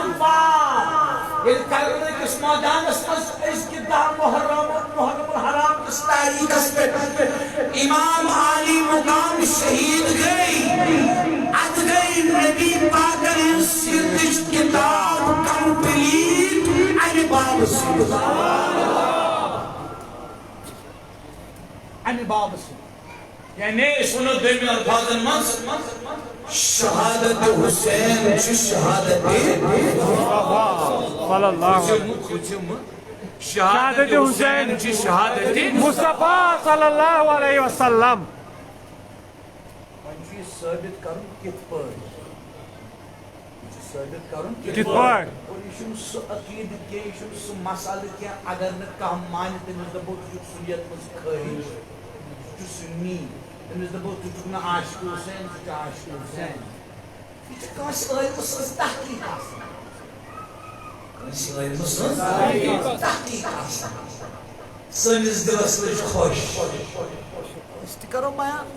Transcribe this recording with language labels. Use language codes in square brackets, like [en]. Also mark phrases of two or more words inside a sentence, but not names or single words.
[ks] باب ییٚلہِ کربلہٕ کِس مٲدانس منٛز أزکہِ دہ محرم الحرام کِس تٲریٖخس پٮ۪ٹھ امام عالی مقام شہید گٔے اتھ گٔے نبی پاکن ہٕنٛز سیرتٕچ کِتاب کمپلیٖٹ امہِ بابہٕ سۭتۍ امہِ بابہٕ سۭتۍ یعنی أسۍ وَنو دوٚیمہِ الفاظن منٛز شہادت حسین چھِ شہادت [ar] صلی اللہ [ks] شہادت حسین چھِ شہادت [ar] مصطفیٰ صلی اللہ علیہ وسلم [ks] وۄنۍ چھُ یہِ ثٲبت کرُن کِتھ پٲٹھۍ ثٲبت کرُن کِتھ پٲٹھۍ اور یہِ چھُنہٕ سُہ عقیدٕ کینٛہہ یہِ چھُنہٕ سُہ مسئلہٕ کینٛہہ اگر نہٕ کانٛہہ مانہِ تٔمِس دپو ژٕ چھُکھ سُنیت منٛز خٲرج ژٕ چھُکھ سُنی تٔمِس دپو ژٕ چھُکھ نہٕ عاشق حسین ژٕ چھُکھ عاشق حسین یہِ چھِ کٲنٛسہِ عٲلمہٕ سٕنٛز تحقیٖق آسان کٲنٛسہِ عٲلمہٕ سٕنٛز تحقیٖق آسان سٲنِس دِلس لٔج خۄش أسۍ تہِ کرو بیان